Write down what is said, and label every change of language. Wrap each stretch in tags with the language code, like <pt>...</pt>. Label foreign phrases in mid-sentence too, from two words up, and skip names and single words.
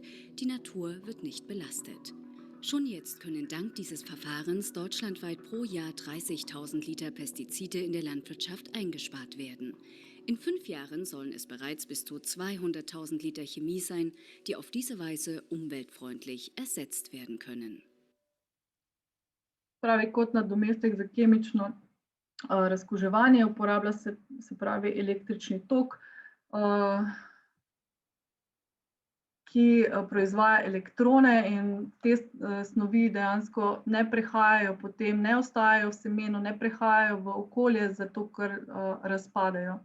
<de>Die Natur wird nicht belastet. Schon jetzt können dank dieses Verfahrens deutschlandweit pro Jahr 30.000 Liter Pestizide in der Landwirtschaft eingespart werden. In 5 Jahren sollen es bereits bis zu 200.000 Liter Chemie sein, die auf diese Weise umweltfreundlich ersetzt werden können.</de> <sl>Pravi, kot nadomestek za kemično razkuževanje uporablja se pravi električni tok, ki proizvaja elektrone in te snovi dejansko ne prehajajo potem, ne ostajajo v semenu, ne prehajajo v okolje, zato ker razpadejo.</sl>